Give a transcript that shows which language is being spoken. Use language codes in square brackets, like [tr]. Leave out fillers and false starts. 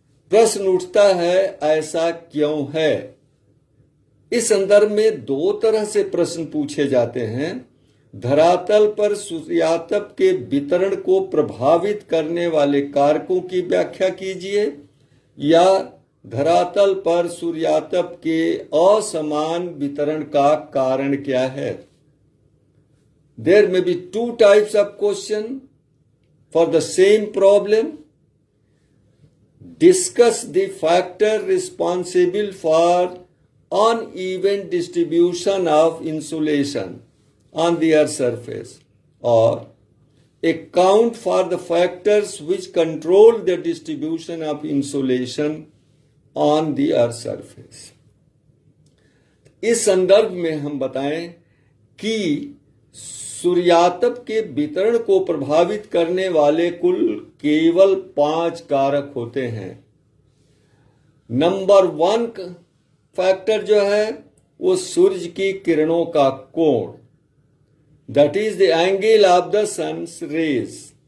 [hi] प्रश्न उठता है ऐसा क्यों है? इस संदर्भ में दो तरह से प्रश्न पूछे जाते हैं। धरातल पर सूर्यातप के वितरण को प्रभावित करने वाले कारकों की व्याख्या कीजिए, या धरातल पर सूर्यातप के असमान वितरण का कारण क्या है? [en] There may be two types of question for the same problem. Discuss the factor responsible for uneven distribution of insolation on the Earth's surface, or account for the factors which control the distribution of insolation on the Earth's surface. [hi] इस संदर्भ में हम बताएं कि सूर्यातप के वितरण को प्रभावित करने वाले कुल केवल 5 कारक होते हैं। नंबर 1 फैक्टर जो है वो सूर्य की किरणों का कोण, that is the angle of the sons raise.